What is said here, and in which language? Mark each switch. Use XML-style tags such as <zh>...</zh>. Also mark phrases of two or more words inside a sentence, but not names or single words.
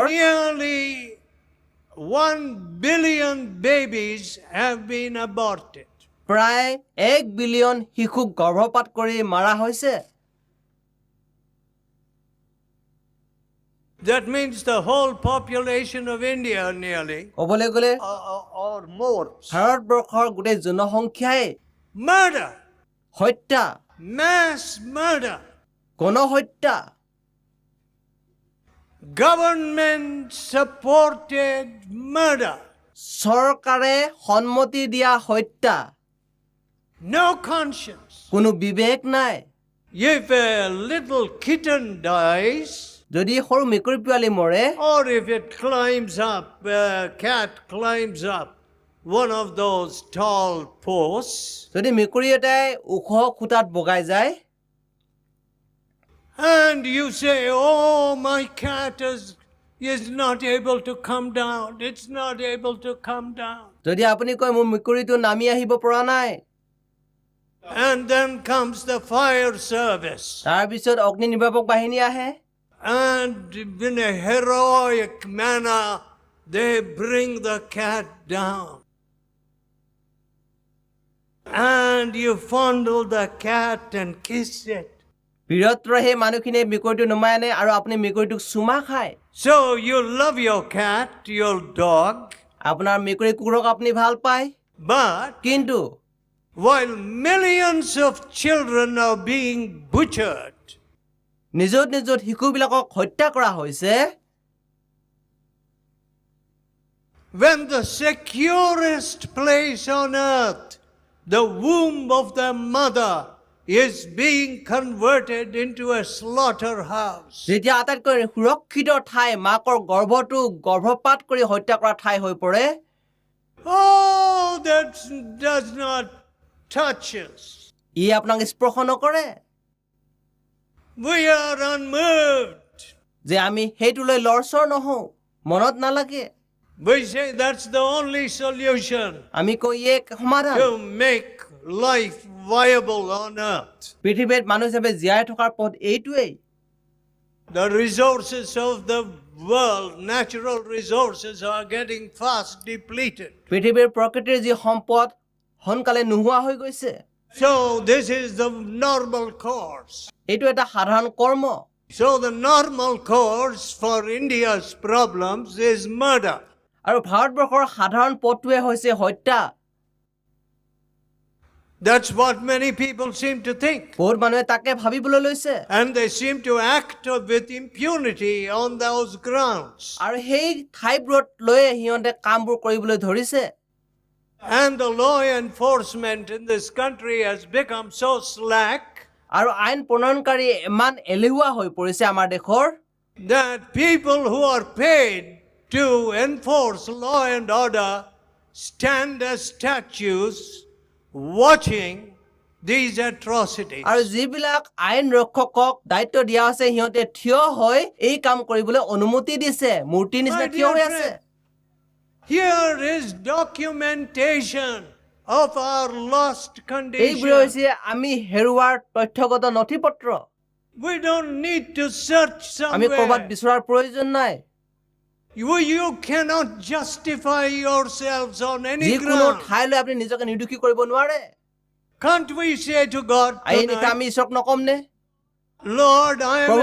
<en>nearly 1 billion babies have been aborted.</en> <as>প্ৰায় 1 বিলিয়ন শিশুক গৰ্ভপাত কৰি মাৰা হৈছে</as> <en>That means the whole population of India nearly,</en> <as>ক'বলৈ গ'লে</as> <en>or more.</en> <as>ভাৰতবৰ্ষৰ গোটেই জনসংখ্যাই</as> <en>Murder,</en> <as>হত্যা</as> <en>mass murder,</en> <as>গণহত্যা</as> <en>government supported murder,</en> <as>চৰকাৰে সন্মতি দিয়া হত্যা</as> <en>no conscience.</en> <as>কোনো বিবেক নাই</as> <en>If a little kitten dies,</en> <as>যদি সৰু মেকুৰী পোৱালি মৰে</as> <en>or if it climbs up, a cat climbs up one of those tall posts,</en> <as>যদি মেকুৰী এটাই ওখ খুঁটাত বগাই যায়</as> <en>and you say, oh, my cat is not able to come down, it's not able to come down.</en> <as>যদি আপুনি কয় মোৰ মেকুৰীটো নামি আহিব পৰা নাই</as> <en>And then comes the fire service.</en> <as>তাৰপিছত অগ্নি নিৰ্বাপক বাহিনী আহে</as> <en>And in a heroic manner, they bring the cat down. And you fondle the cat and kiss it.</en> <as>বীৰত্ব সেই মানুহখিনিয়ে মেকুৰীটো নমাই আনে আৰু আপুনি মেকুৰীটোক চুমা খায়</as> <en>So you love your cat, your dog,</en> <as>আপোনাৰ মেকুৰী কুকুৰক আপুনি ভাল পায়</as> <en>but</en> <as>কিন্তু</as> <en>while millions of children are being butchered,</en> <as>নিজত নিজত শিশুবিলাকক হত্যা কৰা হৈছে</as> <en>when the securest place on earth, the womb of the mother, is being converted into a slaughterhouse.</en> <as>যেতিয়া আটাইতকৈ সুৰক্ষিত ঠাই মাকৰ গৰ্ভটো গৰ্ভপাত কৰি হত্যা কৰা ঠাই হৈ পৰে</as> <en>Oh, that does not touch us.</en> <as>ই আপোনাক স্পৰ্শ নকৰে</as> <en>We are unmoved.</en> <as>যে আমি সেইটোলৈ লৰচৰ নহওঁ মনত নালাগে</as> <en>We say that's the only solution</en> <as>আমি কওঁ ই এক সমাধান</as> <en>to make life viable on earth.</en> <as>পৃথিৱীত মানুহ হিচাপে জীয়াই থকাৰ পথ এইটোৱেই</as> <en>The resources of the world, natural resources, are getting fast depleted.</en> <as>পৃথিৱীৰ প্ৰকৃতিৰ যি সম্পদ সোনকালে নোহোৱা হৈ গৈছে</as> <en>So this is the normal course.</en> <as>এইটো এটা সাধাৰণ কৰ্ম</as> <en>So the normal course for India's problems is murder.</en> <as>আৰু ভাৰতবৰ্ষৰ সাধাৰণ পথটোৱে হৈছে হত্যা</as> <en>That's what many people seem to think.</en> <as>বহুত মানুহে তাকে ভাবিবলৈ লৈছে</as> <en>And they seem to act with impunity on those grounds.</en> <as>আৰু সেই ঠাইবোৰত লৈ সিহঁতে কামবোৰ কৰিবলৈ ধৰিছে</as> <en>And the law enforcement in this country has become so slack</en> <as>আৰু আইন প্ৰণয়নকাৰী ইমান এলেহুৱা হৈ পৰিছে আমাৰ দেশৰ</as> <en>that people who are paid to enforce law and order stand as statues watching these atrocities.</en> <as>আৰু যিবিলাক আইন ৰক্ষকক দায়িত্ব দিয়া আছে সিহঁতে থিয় হৈ এই কাম কৰিবলৈ অনুমতি দিছে মূৰ্তি নিচিনা</as> <en>My</en> <as>থিয়</as> <en>dear</en> <as>হৈ আছে</as> <en>friend, here is documentation of our lost</en> <as>এইবোৰে</as> <en>condition.</en> <as>হৈছে আমি হেৰুৱাৰ তথ্যগত নথিপত্ৰ</as> <en>We don't need to search</en> <as>আমি ক'ৰবাত</as> <en>somewhere.</en> <as>বিচৰাৰ প্ৰয়োজন নাই</as> <en>You cannot justify yourselves on any</en> <as>যিকোনো</as> <en>ground.</en> <as>ঠাইলৈ আপুনি নিজকে নিৰ্দোষী কৰিব নোৱাৰে</as> <en>Can't we say to God</en> <as>এই নিশা</as> <en>tonight,</en> <as>আমি ঈশ্বৰক নকম নে</as> <en>Lord, I am</en>